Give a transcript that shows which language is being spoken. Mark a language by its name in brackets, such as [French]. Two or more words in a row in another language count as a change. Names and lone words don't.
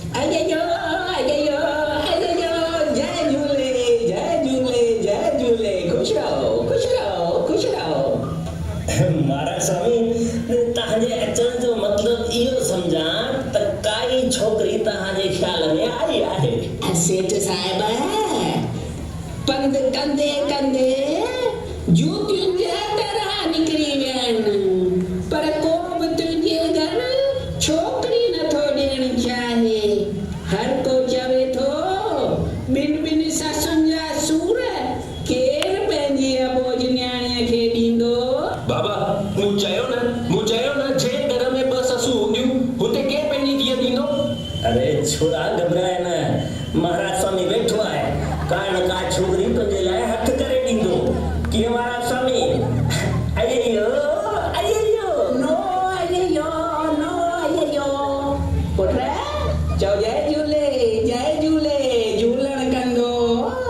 [Sindhi] जय झूले, जय झूले, जय झूले, खुश रहो, खुश रहो, खुश रहो। महाराज स्वामी, तव्हांजे अचण जो मतिलबु इहो सम्झां त काई छोकिरी तव्हांजे ख़्याल में आई आहे? सेठ साहिब, पंध कंदे कंदे जूतियुनि जा तरह निकिरी विया आहिनि, पर को बि तुंहिंजे घर छोकिरी नथो ॾियणु चाहे। हर को चवे थो ॿिनि ससुनि जा सूर केरु पंहिंजी अबोज न्याणीअ खे ॾींदो? बाबा, मूं चयो न जे घर में 2 ससूं हूंदियूं हुते केरु पंहिंजी धीअ ॾींदो? अरे छोरा, घबराए न, महाराज स्वामी वेठो आहे, का न का छोकिरी तुंहिंजे लाइ हथ करे ॾींदो। कीअं महाराज स्वामी? अय्यो नो पुट, चओ जय झूले, जय झूले, झूलण कंदो।